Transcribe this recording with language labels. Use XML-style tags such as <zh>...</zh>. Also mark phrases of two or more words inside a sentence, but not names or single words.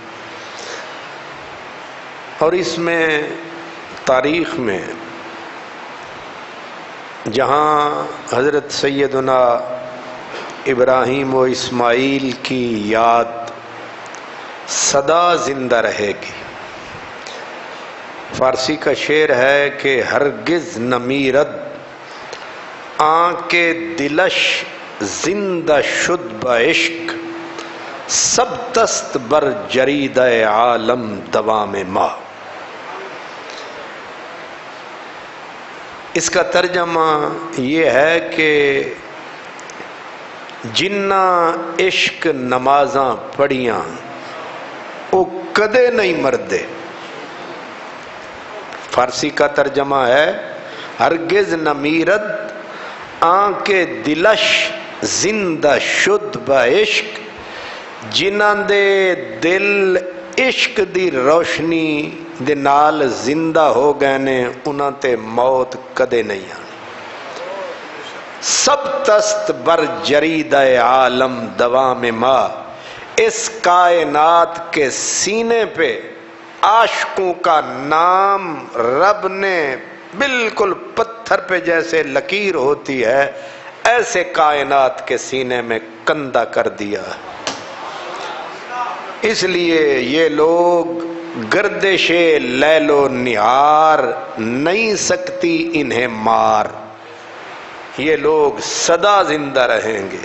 <ur>اور اس میں تاریخ میں جہاں حضرت سیدنا ابراہیم و اسماعیل کی یاد سدا زندہ رہے گی۔ فارسی کا شعر ہے کہ</ur> <fa>ہرگز نہ میرد آنکھ دلش زندہ شد بعشق سب دست بر جرید عالم دوام ما۔</fa> <ur>اس کا ترجمہ یہ ہے کہ</ur> <pa>جنہ عشق نمازاں پڑھیاں وہ کدے نہیں مردے۔</pa> <ur>فارسی کا ترجمہ ہے</ur> <fa>ہرگز نہ میرد آنکھ دلش زندہ شد بعشق</fa> <pa>ਜਿਨ੍ਹਾਂ ਦੇ ਦਿਲ ਇਸ਼ਕ ਦੀ ਰੋਸ਼ਨੀ ਦੇ ਨਾਲ ਜ਼ਿੰਦਾ ਹੋ ਗਏ ਨੇ, ਉਹਨਾਂ ਤੇ ਮੌਤ ਕਦੇ ਨਹੀਂ ਆਣੀ।</pa> <fa>سب تست بر جرید عالم دوام ما،</fa> <ur>اس کائنات کے سینے پہ عاشقوں کا نام رب نے بالکل پتھر پہ جیسے لکیر ہوتی ہے ایسے کائنات کے سینے میں کندہ کر دیا۔ اس لیے یہ لوگ گردش لیل و نہار نہیں سکتی انہیں مار، یہ لوگ سدا زندہ رہیں گے۔</ur>